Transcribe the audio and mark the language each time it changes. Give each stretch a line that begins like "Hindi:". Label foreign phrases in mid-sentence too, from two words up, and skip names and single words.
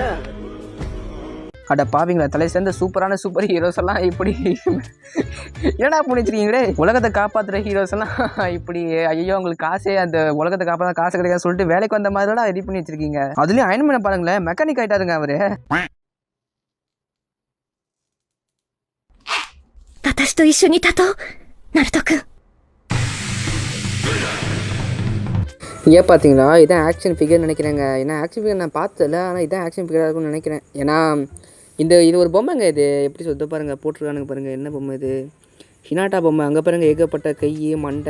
Tamil: அட பாவீங்களா, தலை சேர்ந்த
English: super heroes
Tamil: எல்லாம் இப்படி என்னடா பண்ணிச்சிருக்கீங்களே. உலகத்தை காப்பாற்றுற ஹீரோஸ் எல்லாம் இப்படி ஐயோ உங்களுக்கு காசே அந்த உலகத்தை காப்பாற்ற காசு கிடைக்காது சொல்லிட்டு வேலைக்கு வந்த மாதிரி ரெடி பண்ணி வச்சிருக்கீங்க. அதுலயும் அயன் பண்ண பாருங்களேன், மெக்கானிக் ஆயிட்டாருங்க அவரு.
Japanese: 私と一緒に立とう、ナルト君。
Tamil: ஏன் பார்த்தீங்களா, இதான்
English: action figure
Tamil: நினைக்கிறேங்க. ஏன்னா
English: action figure
Tamil: நான் பார்த்ததில்ல, ஆனால் இதான்
English: action figureஆக
Tamil: இருக்கும்னு நினைக்கிறேன். ஏன்னா இது ஒரு பொம்மைங்க. இது எப்படி சொல்லிட்டு பாருங்கள், போட்டிருக்கானுங்க பாருங்கள். என்ன பொம்மை இது? ஹினாட்டா பொம்மை. அங்கே பாருங்கள் ஏகப்பட்ட கை மண்டை.